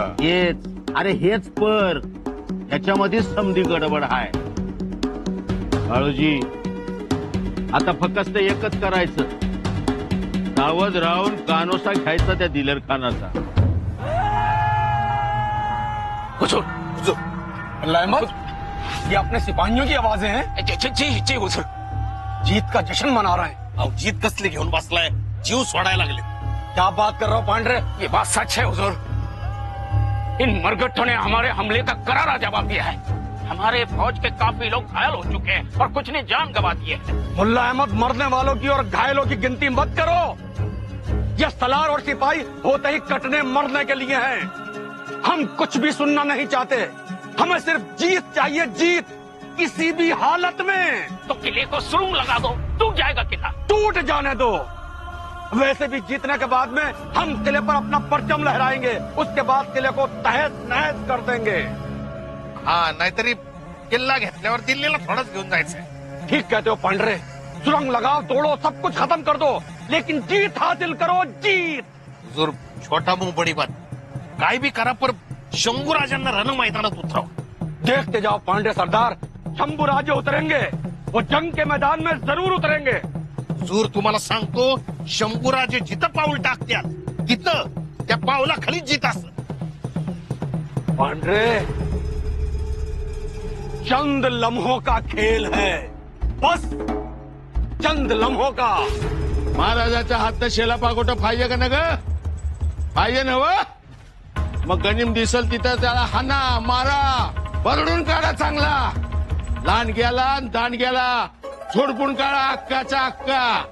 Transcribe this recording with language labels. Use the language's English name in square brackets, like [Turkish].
[Marathi] हेच, अरे हेच पर ह्याच्यामध्येच समधी गडबड आहे. काळोजी, आता फक्त एकच करायचं, सावध राहून कानोसा घ्यायचा त्या दिलेर खानाचा. [Hindi] हुजूर, हुजूर, अहमद, ये अपने सिपाहियों की आवाजें हैं. जी हुजूर. जीत का जश्न मना रहे हैं. [Marathi] अहो, जीत कसली घेऊन बसलाय? जीव सोडायला लागले. [Hindi] क्या बात कर रहे हो पांडरे? ये बात सच है हुजूर. इन मरगट्ठों ने हमारे हमले का करारा जवाब दिया है. हमारे फौज के काफी लोग घायल हो चुके हैं और कुछ ने जान गंवा दी है. मुल्ला अहमद, मरने वालों की और घायलों की गिनती मत करो. ये सलार और सिपाही होते ही कटने मरने के लिए हैं. हम कुछ भी सुनना नहीं चाहते. हमें सिर्फ जीत चाहिए, जीत, किसी भी हालत में. तो किले को सुरंग लगा दो, टूट जाएगा किला. टूट जाने दो. वैसे भी जीतने के बाद में हम किले पर अपना परचम लहराएंगे. उसके बाद किले को तहस नहस कर देंगे. [Marathi] हा, नाहीतरी किल्ला घेतल्यावर दिल्लीला थोडंच घेऊन जायचंय. [Hindi] ठीक कहते हो पांडरे. सुरंग लगाओ, तोड़ो, सब कुछ खत्म कर दो, लेकिन जीत हासिल करो, जीत. हुजूर, छोटा मुंह बडी बात. [Marathi] काय भी करा, पर शंभूराजांना रण मैदानात उतराव. [Hindi] देखते जाओ पांडे सरदार, शंभूराजे उतरेंगे. वो जंग के मैदान में जरूर उतरेंगे. [Marathi] हुजूर, तुम्हाला सांगतो, शंभूराजे जिथं पाऊल टाकत्यात तिथं त्या पाऊलाखाली जीत असत. [Hindi] पांडरे, चंद लम्हों का खेल है, बस चंद लम्हों का. [Marathi] महाराजाच्या हात शेला पागोटा पाहिजे का ना ग? पाहिजे ना व? मग गनिम दिसल तिथं त्याला हाना मारा, बरडून काढा चांगला. लहान गेला दान गेला, झोडपून काढा अक्काचा अक्का.